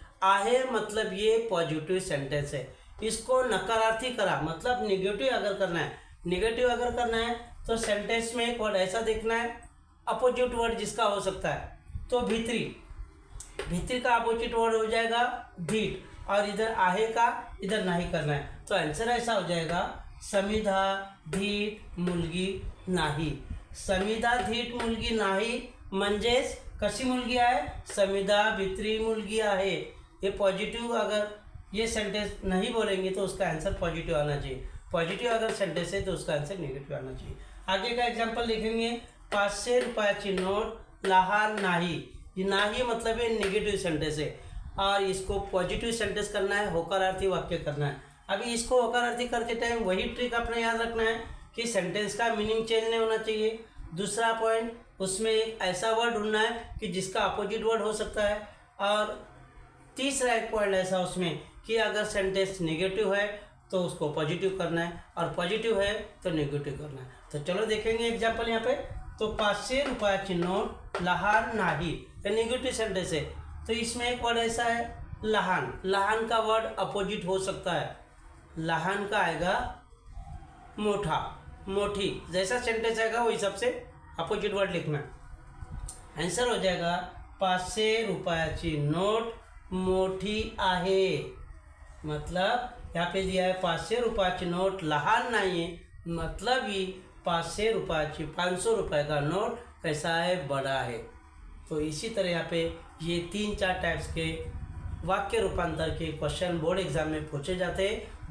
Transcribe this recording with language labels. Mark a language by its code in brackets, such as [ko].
[hi] आहे मतलब ये पॉजिटिव सेंटेंस है, इसको नकारार्थी करा मतलब नेगेटिव अगर करना है, नेगेटिव अगर करना है तो सेंटेंस में एक वर्ड ऐसा देखना है, अपोजिट वर्ड जिसका हो सकता है। तो भित्री, भित्री का अपोजिट वर्ड हो जाएगा भीट, और इधर आहे का इधर नाही करना है। तो आंसर ऐसा हो जाएगा [mr] समिधा धीट मुलगी नाही। समिधा धीट मुलगी नाही म्हणजेच कशी मुलगी आहे, समिधा भित्री मुलगी आहे। [hi] ये पॉजिटिव अगर ये सेंटेंस नहीं बोलेंगे तो उसका आंसर पॉजिटिव आना चाहिए, पॉजिटिव अगर सेंटेंस है तो उसका आंसर नेगेटिव आना चाहिए। आगे का एग्जांपल देखेंगे, [mr] 500 रुपयाची नोट लहान नाही। [hi] ये नाही मतलब ये नेगेटिव सेंटेंस है और इसको पॉजिटिव सेंटेंस करना है, होकारार्थी वाक्य करना है। अभी इसको होकारार्थी करते टाइम वही ट्रिक अपने याद रखना है कि सेंटेंस का मीनिंग चेंज नहीं होना चाहिए। दूसरा पॉइंट, उसमें एक ऐसा वर्ड ढूंढना है कि जिसका अपोजिट वर्ड हो सकता है। और तीसरा एक पॉइंट ऐसा उसमें कि अगर सेंटेंस नेगेटिव है तो उसको पॉजिटिव करना है, और पॉजिटिव है तो नेगेटिव करना है। तो चलो देखेंगे एग्जाम्पल यहाँ पे। तो [mr] 500 रुपयाची नोट लहान नाही, [hi] ये नेगेटिव सेंटेंस है। तो इसमें एक वर्ड ऐसा है लहान, लहान का वर्ड अपोजिट हो सकता है, लहान का आएगा मोठा, मोठी, जैसा सेंटेंस आएगा वो हिसाब से अपोजिट वर्ड लिखना। आंसर हो जाएगा [mr] 500 रुपयाची नोट मोठी आहे। [hi] मतलब यहाँ पे दिया है 500 रुपयाची नोट लहान नाही है, मतलब [mr] ही 500 रुपयाची [hi] 500 रुपये का नोट कैसा है, बड़ा है। तो इसी तरह यहाँ पे ये 3-4 टाइप्स के वाक्य रूपांतर के क्वेश्चन बोर्ड एग्जाम में पूछे जाते हैं।